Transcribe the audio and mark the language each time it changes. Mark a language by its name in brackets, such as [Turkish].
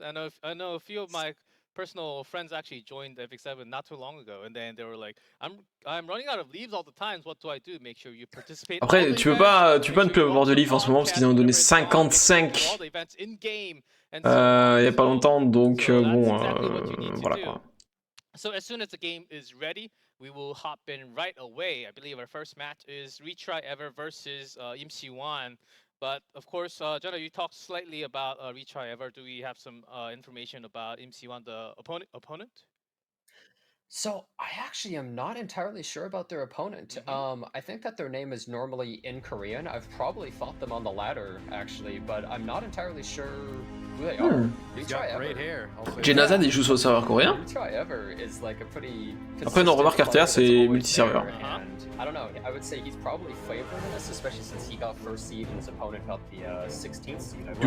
[English] I know a few of my personal friends actually joined FX7 not too long ago, and then they were like, I'm running out of leaves all the time. What do I do? Make sure you participate. [French] Après, tu peux pas ne plus avoir de livres en ce moment parce qu'ils en ont donné 55 il y a pas longtemps, donc bon, voilà quoi. [English] So as soon as the game is ready, we will hop in right away. I believe our first match is Retry Ever versus IMC1. But of course, Jenna, you talked slightly about Retry Ever. Do we have some information about MC1, the opponent? So I actually am not entirely sure about their opponent. I think that their name is normally in Korean. I've probably fought them on the ladder actually, but I'm not entirely sure who they are. Retry Ever. [French] Jenazad, il joue sur le serveur coréen. [English] Retry Ever is like a pretty. [French] Après, non, remarque RTR, c'est multi-serveur. [English] I don't know. I would say he's probably favored in this, especially since he got first seed and his opponent got the 16th seed.